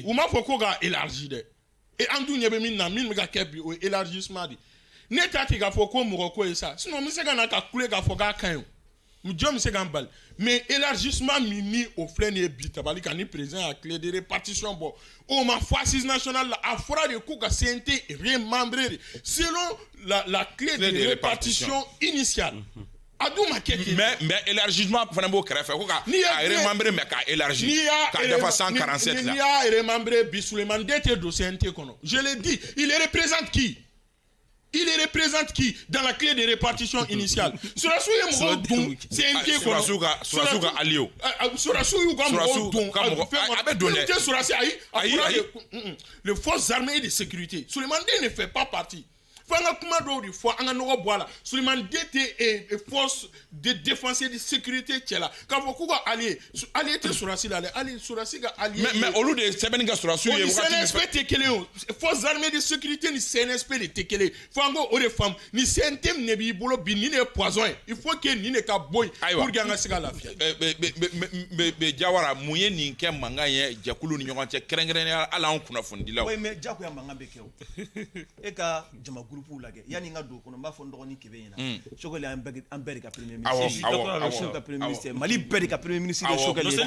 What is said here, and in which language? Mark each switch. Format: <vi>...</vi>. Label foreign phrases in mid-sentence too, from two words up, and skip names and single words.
<bm>u m'a fɔ ko k'a élargi dɛ et an dun ɲɛ bɛ min na min bɛ ka kɛ bi o ye élargissement de ne t'a ti k'a fɔ ko mɔgɔ ko ye sa sinon n bɛ se ka na ka kule k'a fɔ k'a ka ɲi o jɔn bɛ se k'an bali</bm> <fr>mais élargissement</fr> <bm>min ni o filɛ nin ye bi tabali kan ni président y'a</bm> <fr>clé de répartition</fr> <bm>bɔ o ma fɔ</bm> <fr>assise nationale</fr> <bm>la a fɔra de ko ka CNT remembrer de</bm> <fr>selon la clé de répartition initiale.</fr> <bm>a dun ma kɛ ten.</bm> <fr>mais élargissement</fr> <bm>fana b'o kɛrɛfɛ ko ka remembrer mais k'a élargir k'a dafa 147 la. n'i y'a remembrer bi Souleymane Den tɛ don CNT kɔnɔ</bm> <fr>je l'ai dit il représente qui. Il représente qui dans la clé de répartition initiale?</fr> <bm>Surasu ye mɔgɔw don CNT kɔnɔ. Surasu ka allié. Surasu y'u ka mɔgɔw don. A bɛ don dɛ. Tɛ Surasu ayi.</bm> <fr>Les forces armées et de sécurité. Souleymane Den ne fait pas partie.</fr> <bm>Fo an ka kuma dɔw de fɔ an ka nɔgɔ bɔ a la. Souleymane Den tɛ</bm> <fr>force de défense et de sécurité</fr> <bm>cɛ la. K'a fɔ k'u ka allié tɛ Surasu la dɛ. Surasu ka allié. Mais olu de sɛbɛnni kɛ Surasu ye wagati min fɛ. CNSP tɛ kelen o.</bm> <fr>Forces armées de sécurité</fr> <bm>ni CNSP de tɛ kelen. Fo an ko o de faamu. Ni CNT min de b'i bolo bi nin de ye poison ye.</bm> <fr>Il faut que</fr> <bm>nin de ka bɔ yen. Ayiwa</bm> <fr>pour que</fr> <bm>an ka se ka lafiya. Jawara mun ye nin kɛ mankan ye jɛkulu ni ɲɔgɔn cɛ kɛrɛnkɛrɛnnenya hali anw kunnafonidilaw.</bm> <fr>oui mais</fr> <bm>jagoya mankan bɛ kɛ o. E ka jama groupe lajɛ yanni n ka don o kɔnɔ n b'a fɔ n dɔgɔnin kɛmɛ ɲɛna. Sogɛli an bɛɛ de ka</bm> <fr>premier ministre.</fr> <bm>awɔ ka</bm> <fr>premier ministre</fr> <bm>Mali bɛɛ de ka</bm> <fr>premier ministre</fr> <bm>ye Sogɛli ye.</bm>